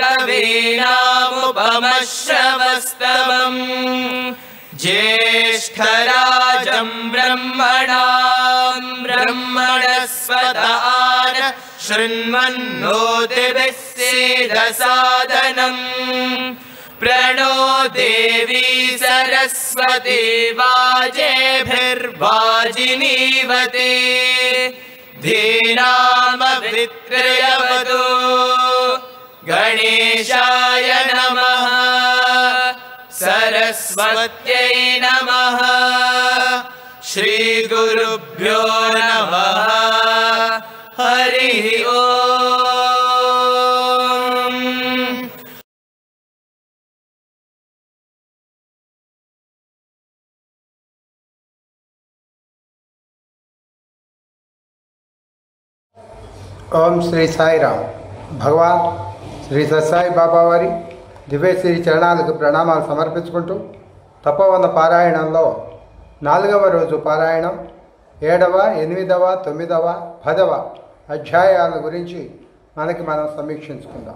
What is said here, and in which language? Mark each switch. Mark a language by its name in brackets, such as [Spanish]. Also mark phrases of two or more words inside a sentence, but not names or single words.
[Sanskrit] कवीनामुपमश्रवस्तमम् ज्येष्ठराजं ब्रह्मणां ब्रह्मणस्पत आन शृण्वन्नोतिभिः सीदसादनम् प्रणो देवी सरस्वती वाजेभिर्वाजिनीवती धीनामभित्रयवतु गणेशाय नमः सरस्वत्यै नमः श्रीगुरुभ्यो नमः हरिः ओम्। [Telugu] ఓం శ్రీ సాయిరామ్. భగవాన్ శ్రీ సత్సాయి బాబా వారి దివ్యశ్రీ చరణాలకు ప్రణామాలు సమర్పించుకుంటూ తపోవన పారాయణంలో 4వ రోజు పారాయణం 7వ, 8వ, 9వ, 10వ అధ్యాయాల గురించి మనం సమీక్షించుకుందాం.